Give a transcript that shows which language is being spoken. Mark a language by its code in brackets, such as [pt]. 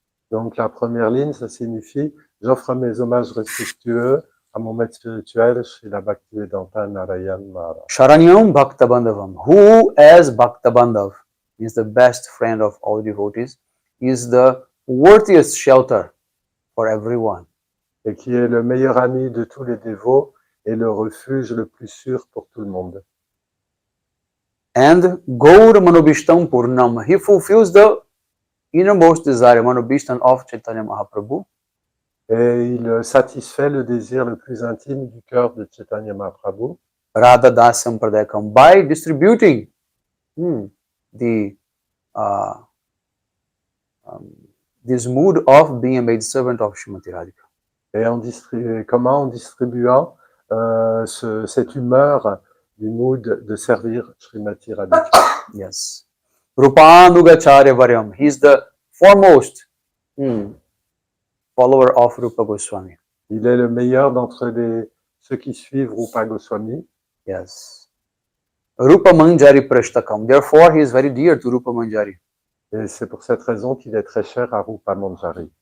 [fr] Donc la première ligne, ça signifie « J'offre mes hommages respectueux à mon maître spirituel, Srila Bhaktivedanta Narayana Maharaj. [sa] Sharanyam Bhaktabandavam. [en] Who as Bhaktabandav is the best friend of all devotees, is the worthiest shelter for everyone. [fr] Et qui est le meilleur ami de tous les dévots et le refuge le plus sûr pour tout le monde. [en] And [sa] Gaur Manobishtam Purnam. [en] He fulfills the innermost desire, Manobishtam of Chaitanya Mahaprabhu. [fr] Et il satisfait le désir le plus intime du cœur de Chaitanya Mahaprabhu. [sa] Radha Dasyam Pradayakam. [en] By distributing the this mood of being a maidservant of Srimati Radhika. [fr] Et comment en distribuant cette humeur du mood de servir Srimati Radhika. [en] Yes. [sa] Rupanugacharya Varyam. [en] He is the foremost follower of Rupa Goswami. [fr] Il est le meilleur d'entre ceux qui suivent Rupa Goswami. [en] Yes. [sa] Rupa Manjari Prashtakam. [en] Therefore, he is very dear to Rupa Manjari. [fr] Et c'est pour cette raison qu'il est très cher à Rupa Manjari.